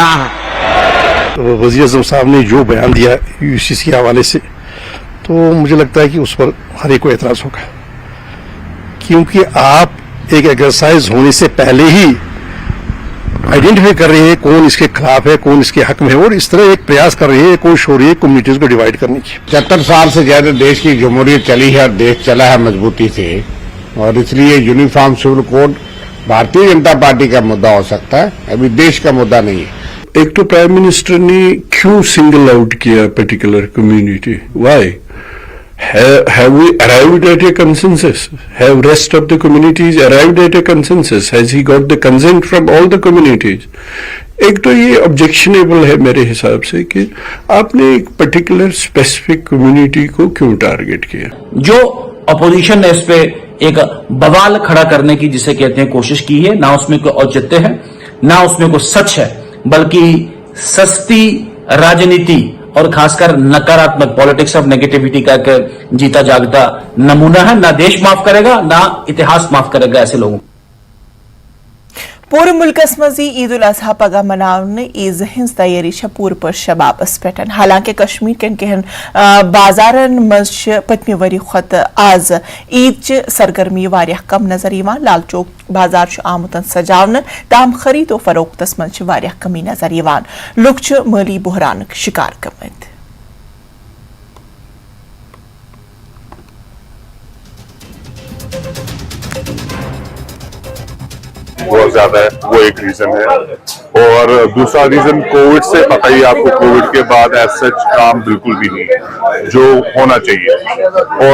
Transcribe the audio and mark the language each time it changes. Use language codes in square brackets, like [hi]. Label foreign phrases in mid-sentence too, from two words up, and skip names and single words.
[hi] तो वज़ीर आज़म साहब ने जो बयान दिया UCC के हवाले से, तो मुझे लगता है कि उस पर हर एक को एतराज होगा, क्योंकि आप एक एक्सरसाइज होने से पहले ही आइडेंटिफाई कर रहे हैं कौन इसके खिलाफ है, कौन इसके हक में है, और इस तरह एक प्रयास कर रहे हैं कोशिश हो रही है कम्युनिटीज को डिवाइड करने की। 75 साल से ज्यादा देश की जमहूरियत चली है और देश चला है मजबूती से, और इसलिए यूनिफॉर्म सिविल कोड भारतीय जनता पार्टी का मुद्दा हो सकता है, अभी देश का मुद्दा नहीं है। एक तो [en] prime minister [hi] ने क्यों [en] single out [hi] किया [en] particular community? व्हाई? Have we arrived at a consensus? Have rest of the communities arrived at a consensus? Has he got the consent from all the communities? [hi] एक तो ये ऑब्जेक्शनेबल है मेरे हिसाब से कि आपने एक [en] particular specific community [hi] को क्यों टारगेट किया। जो अपोजिशन ने इस पे एक बवाल खड़ा करने की जिसे कहते हैं कोशिश की है, ना उसमें कोई औचित्य है, ना उसमें कोई सच है, बल्कि सस्ती राजनीति और खासकर नकारात्मक [en] politics of negativity [hi] का एक जीता जागता नमूना है। ना देश माफ करेगा, ना इतिहास माफ करेगा ऐसे लोगों। [ks] पूरे मुल्कस मजी ईद उल अजहा पगह मनाने ईद हिंस तैयारी पूर पर शबाबस पे। हालांकि कश्मीर के कहन बाजारन मज पतमी वरी खुत आज ईद सरगर्मी वारिया कम नजर यवान। लाल चौक बाजार आमतन सजावन, ताम खरीद और फरोख्तस मज वारिया कमी नजर यवान। लुक माली बहरान शिकार गमत। [hi] बहुत ज्यादा है, वो एक रीजन है। और दूसरा रीजन कोविड से, पता ही आपको कोविड के बाद एज सच काम बिल्कुल भी नहीं है जो होना चाहिए।